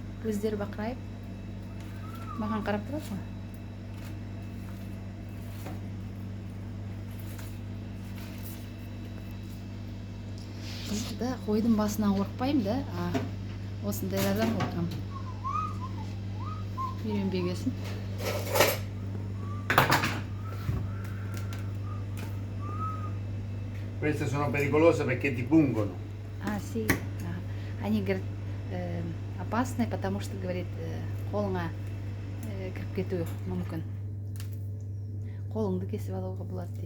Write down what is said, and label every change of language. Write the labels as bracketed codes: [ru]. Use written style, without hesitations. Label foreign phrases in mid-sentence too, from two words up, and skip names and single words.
[kk] Көздері бақырайып. Маған қарап тұрады ғой. Да, қойдың басынан қорықпаймын да, осындайлардан қорқам. Үйренбегесін. [it] Queste sono pericolose perché ti pungono. Sì. [ru] Они говорят, опасные, потому что, говорит, [kk] қолыңа кіріп кетуі мүмкін. Қолыңды кесіп алуға болады дейді.